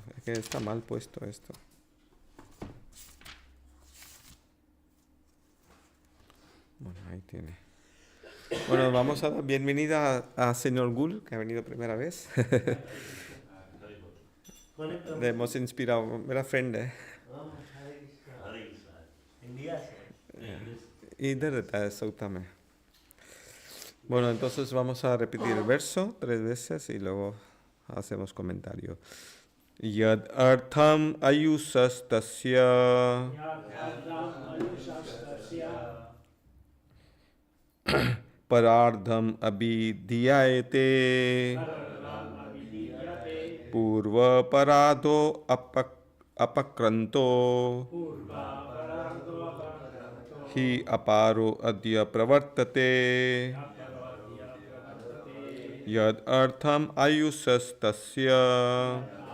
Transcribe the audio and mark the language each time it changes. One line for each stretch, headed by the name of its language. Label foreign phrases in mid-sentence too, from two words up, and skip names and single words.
Spanish: Es que está mal puesto esto. Bueno, ahí tiene. Bueno, vamos a dar bienvenida a Señor Gul, que ha venido primera vez. Le hemos inspirado,
Hindi: मेरा friend है. India से. इधर रहता है सऊता में.
Spanish: Bueno, entonces vamos a repetir el verso 3 veces y luego hacemos comentario.
Sanskrit: यद् अर्थम् आयुषस्तस्य परार्धम् अभिध्यायते पूर्व परदो अपक्रान्तो हि अपरो अद्य प्रवर्तते यद् अर्थम् आयुषस्तस्य